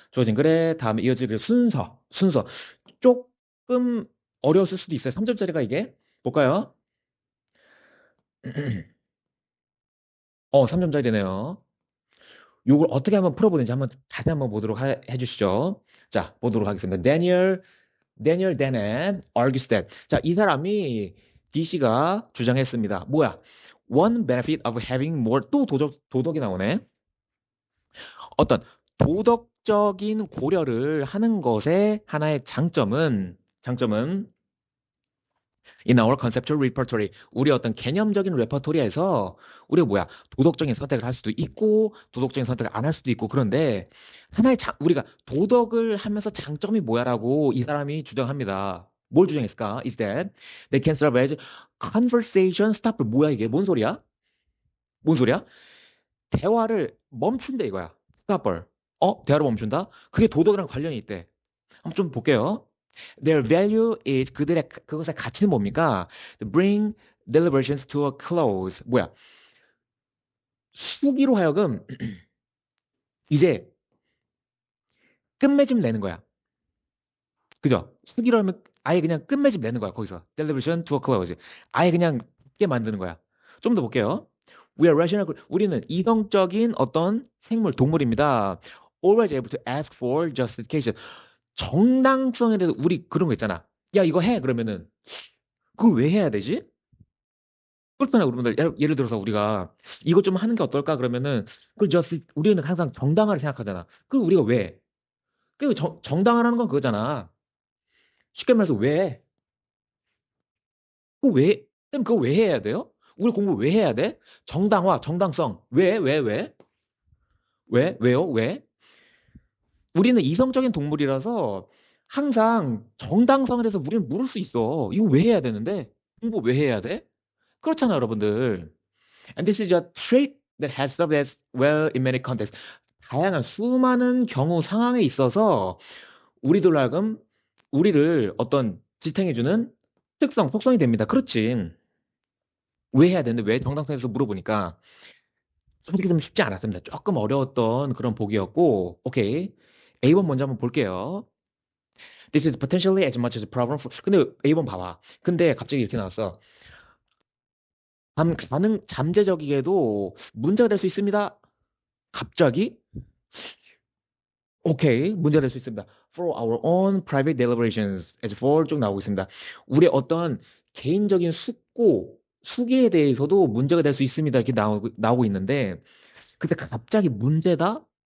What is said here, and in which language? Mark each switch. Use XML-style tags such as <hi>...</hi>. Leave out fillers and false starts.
<ko>주어진 글에 다음에 이어질 글 순서. 조금 어려웠을 수도 있어요. 3점짜리가 이게. 볼까요? 3점짜리네요. 요걸 어떻게 한번 풀어보는지 다시 한번 보도록 해주시죠. 자, 보도록 하겠습니다.</ko> <en>Daniel Dennett argues that.</en> <ko>자, 이 사람이 DC가 주장했습니다. 뭐야?</ko> <en>One benefit of having more.</en> <ko>또 도덕이 나오네. 어떤 도덕적인 고려를 하는 것의 하나의 장점은</ko> <en>in our conceptual repertory.</en> <ko>우리 어떤 개념적인 레퍼토리에서 우리가 뭐야? 도덕적인 선택을 할 수도 있고 도덕적인 선택을 안 할 수도 있고 그런데 우리가 도덕을 하면서 장점이 뭐야라고 이 사람이 주장합니다. 뭘 주장했을까?</ko> <en>Is that they can serve as conversation stopper.</en> <ko>뭐야 이게? 뭔 소리야? 대화를 멈춘대 이거야. stopper. 대화를 멈춘다? 그게 도덕이랑 관련이 있대. 한번 좀 볼게요.</ko> <en>Their value is</en> <ko>그들의 그것의 가치는 뭡니까?</ko> <en>To bring deliberations to a close.</en> <ko>뭐야? 수기로 하여금 이제 끝맺음 내는 거야. 그죠? 수기로 하면 아예 그냥 끝맺음 내는 거야. 거기서</ko> <en>deliberation to a close.</en> <ko>아예 그냥 깨 만드는 거야. 좀 더 볼게요.</ko> <en>We are rational.</en> <ko>우리는 이성적인 어떤 생물, 동물입니다.</ko> <en>Always able to ask for justification.</en> <ko>정당성에 대해서 우리 그런 거 있잖아. 야, 이거 해. 그러면은 그걸 왜 해야 되지? 그렇잖아요, 여러분들. 예를 들어서 우리가 이것 좀 하는 게 어떨까? 그러면은 우리는 항상 정당화를 생각하잖아. 그걸 우리가 왜? 그 정당화라는 건 그거잖아. 쉽게 말해서 왜? 그거 왜? 쌤 그거 왜 해야 돼요? 우리 공부 왜 해야 돼? 정당화, 정당성. 왜? 왜? 왜요? 왜? 우리는 이성적인 동물이라서 항상 정당성에 대해서 우리는 물을 수 있어. 이거 왜 해야 되는데? 공부 왜 해야 돼? 그렇잖아, 여러분들.</ko> <en>And this is a trait that has served as well in many contexts.</en> <ko>다양한 수많은 경우 상황에 있어서 우리들 하여금 우리를 어떤 지탱해주는 특성, 속성이 됩니다. 그렇지. 왜 해야 되는데 왜 정당성에서 물어보니까 솔직히 좀 쉽지 않았습니다. 조금 어려웠던 그런 보기였고, 오케이. A번 먼저 한번 볼게요.</ko> <en>This is potentially as much as a problem for...</en> <ko>근데 A번 봐봐. 근데 갑자기 이렇게 나왔어. 잠재적이게도 문제가 될 수 있습니다. 갑자기? 오케이. 문제가 될 수 있습니다.</ko> <en>For our own private deliberations as for</en> <ko>쭉 나오고 있습니다. 우리의 어떤 개인적인 숙기에 대해서도 문제가 될 수 있습니다. 이렇게 나오고 있는데, 근데 갑자기 문제다?</ko>